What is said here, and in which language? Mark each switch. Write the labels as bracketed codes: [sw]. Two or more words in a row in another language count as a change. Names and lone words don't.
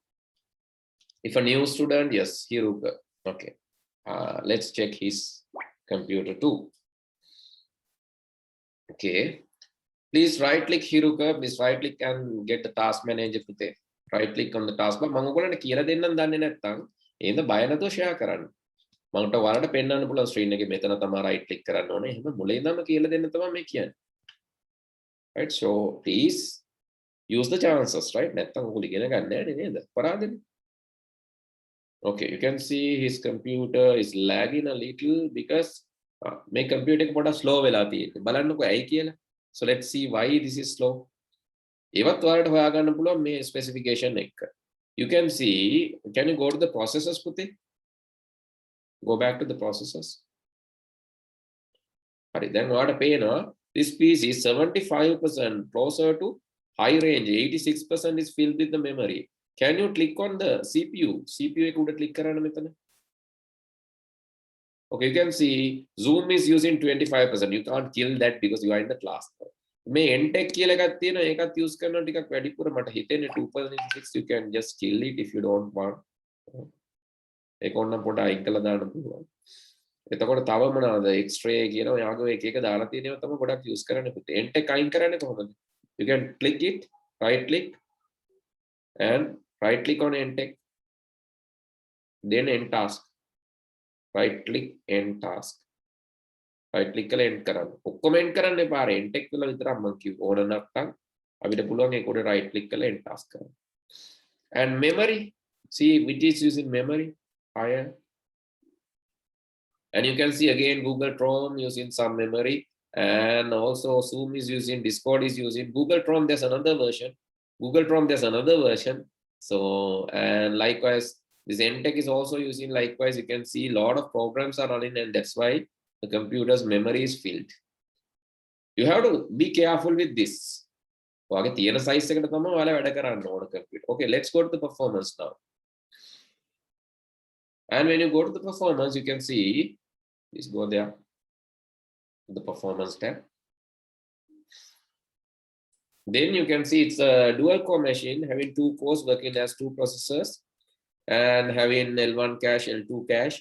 [en] If a new student, yes, Hiruka. Okay. Let's check his computer too. Okay. Please right click Hiruka. Please right click and get the task manager පුතේ. Right click on the taskbar. [si] මම ඔයගොල්ලන්ට කියලා දෙන්නම් දන්නේ නැත්නම් එහෙනම් බය නැතුව share කරන්න. මමට ඔයාලට පෙන්වන්න පුළුවන් screen එකේ මෙතන තමයි [en] right click [si] කරන්න ඕනේ. එහෙනම් මුලින් ඉඳන්ම කියලා දෙන්න තමයි මේ කියන්නේ. [en] Right? So please use the chances, right? [si] නැත්නම් ඔයගොල්ලෝ ඉගෙන ගන්න නැහැ නේද? පරාදනේ. [en] Okay, you can see his computer is lagging a little because my computer [si] එක පොඩක් slow වෙලා තියෙන්නේ. බලන්නකෝ ඇයි කියලා. [en] So let's see why this is slow. [si] ඒවත් ඔයාලට හොයාගන්න පුළුවන් මේ specification එක. [en] You can see, can you go to the processors පුතේ? Go back to the processors. [si] හරි, දැන් ඔයාලට පේනවා [en] this piece is 75% closer to high range. 86% is filled with the memory. Can you click on the CPU? [si] CPU එක උඩ click කරන්න මෙතන. [en] Okay, you can see Zoom is using 25%. You can't kill that because you are in the class. [si] මේ NTech කියලා එකක් තියෙනවා ඒකත් use කරනවා ටිකක් වැඩිපුර මට හිතෙන්නේ 2.6 [en] you can just kill it if you don't want. [si] ඒක ඕනනම් පොඩ අයින් කළා දාන්න පුළුවන්. එතකොට තව මොනවාද X-ray කියන ඔයාගේ එක එක දාලා තියෙනවා තමයි ගොඩක් use කරන්නේ පුතේ. NTech අයින් කරන්නේ කොහොමද? [en] You can click it, right click and right click on NTech, then end task. Right click end task. Right click [si] කරලා end කරන්න. ඔක්කොම end කරන්න එපා. NTech වල විතරක් මම කිව්ව. ඕන නැත්නම් අපිට පුළුවන් ඒක උඩ [en] right click [si] කරලා [en] end task [si] කරන්න. [en] And memory, see which is using memory higher. And you can see again Google Chrome using some memory, and also Zoom is using, Discord is using. Google Chrome there's another version. Google Chrome there's another version. So and likewise this NTech is also using, likewise you can see a lot of programs are running, and that's why the computer's memory is filled. You have to be careful with this. [si] ඔයාගේ තියෙන size එකට තමයි ඔයාලා වැඩ කරන්න ඕන computer. [en] Okay, let's go to the performance now. And when you go to the performance, you can see, please go there, the performance tab. Then you can see it's a dual core machine having 2 cores working as 2 processors and having L1 cache, L2 cache.